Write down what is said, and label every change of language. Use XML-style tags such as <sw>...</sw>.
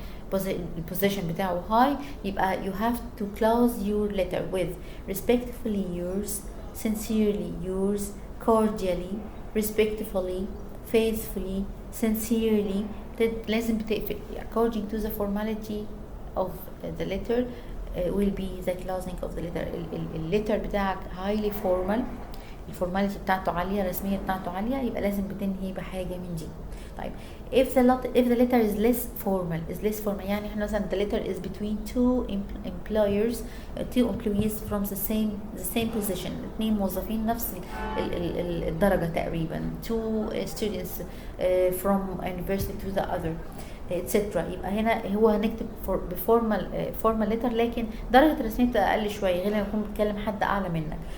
<en>position</en> <ar>بتاعه</ar> <en>high، يبقى you have to close your letter with respectfully yours, sincerely yours, cordially, respectfully, faithfully, sincerely.</en> <ar>لازم بتقفل</ar> <en>according to the formality of the letter will be the closing of the letter.</en> <ar>الليتر بتاعك highly formal، الفورماليتي بتاعته عالية، الرسمية بتاعته عالية، يبقى لازم بتنهي بحاجة من دي.</ar> <en>طيب if the letter is less formal</en> <ar>يعني احنا مثلا</ar> <en>the letter is between two employees from the same position،</en> <ar>اثنين موظفين نفس الدرجة تقريبا،</ar> <en>two students from university to the other etc.</en> <ar>يبقى هنا هو هنكتب بفورمال ليتر، لكن درجة الرسمية بتبقى أقل شوية غير لما يكون بتكلم حد أعلى منك.</ar>